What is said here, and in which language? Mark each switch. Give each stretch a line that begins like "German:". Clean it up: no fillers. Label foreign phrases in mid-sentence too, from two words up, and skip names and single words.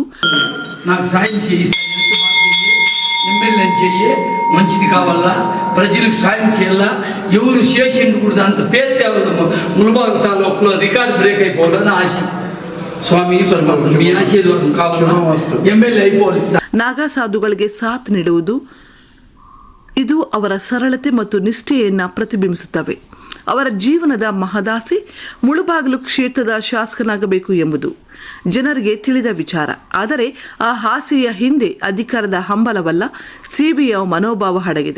Telugu: నాకు సాయం చేయి, ఎమ్మెల్యే చెయ్యి, మంచిది కావాలా, ప్రజలకు సాయం చేయాలా, ఎవరు చేసిండకూడదు, అంత పేరు తేవదు. ములబాగు తాలూకులో రికార్డు బ్రేక్ అయిపోవాలని ఆశ.
Kannada: ಸ್ವಾಮಿ ಪರಮಾತ್ಮ
Telugu: మీ ఆశీర్వాదం కావాలా, ఎమ్మెల్యే అయిపోవాలి.
Kannada: ನಾಗಾ ಸಾಧುಗಳಿಗೆ ಸಾಥ್ ನೀಡುವುದು, ಇದು ಅವರ ಸರಳತೆ ಮತ್ತು ನಿಷ್ಠೆಯನ್ನು ಪ್ರತಿಬಿಂಬಿಸುತ್ತವೆ. ಅವರ ಜೀವನದ ಮಹದಾಸೆ ಮುಳಬಾಗಿಲು ಕ್ಷೇತ್ರದ ಶಾಸಕನಾಗಬೇಕು ಎಂಬುದು ಜನರಿಗೆ ತಿಳಿದ ವಿಚಾರ. ಆದರೆ ಆ ಆಸೆಯ ಹಿಂದೆ ಅಧಿಕಾರದ ಹಂಬಲವಲ್ಲ, ಸೇವೆಯ ಮನೋಭಾವ ಅಡಗಿದೆ.